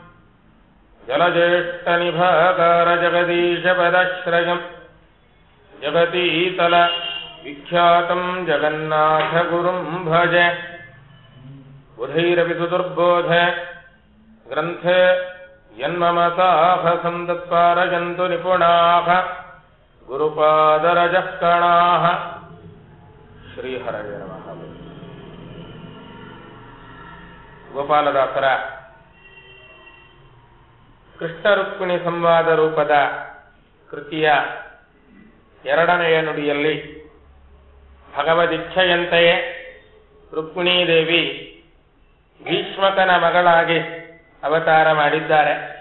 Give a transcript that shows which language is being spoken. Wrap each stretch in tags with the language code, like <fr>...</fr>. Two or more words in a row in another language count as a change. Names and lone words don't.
<sa>ಜಲಜ್ಯೇಷ್ಠನಿಭಾಕಾರ ಜಗದೀಶಪದಾಶ್ರಯಂ ಜಗತೀತಲ ವಿಖ್ಯಾತಂ ಜಗನ್ನಾಥಗುರುಂ ಭಜೆ. ಬುಧೈರಪಿ ಸುದುರ್ಬೋಧ ಗ್ರಂಥೆ ಯನ್ಮಮತಾಃ ಸಂತತ್ಪಾರಯಂತು ನಿಪುಣಾಃ ಗುರುಪಾದರಜಃ ಕಣಾಃ. ಶ್ರೀಹರಯೇ ನಮಃ.</sa> <kn>ಗೋಪಾಲದಾಸರ ಕೃಷ್ಣ ರುಕ್ಮಿಣಿ ಸಂವಾದ ರೂಪದ ಕೃತಿಯ ಎರಡನೆಯ ನುಡಿಯಲ್ಲಿ ಭಗವದಿಚ್ಛೆಯಂತೆಯೇ ರುಕ್ಮಿಣೀದೇವಿ ಭೀಷ್ಮಕನ ಮಗಳಾಗಿ ಅವತಾರ ಮಾಡಿದ್ದಾರೆ.</kn>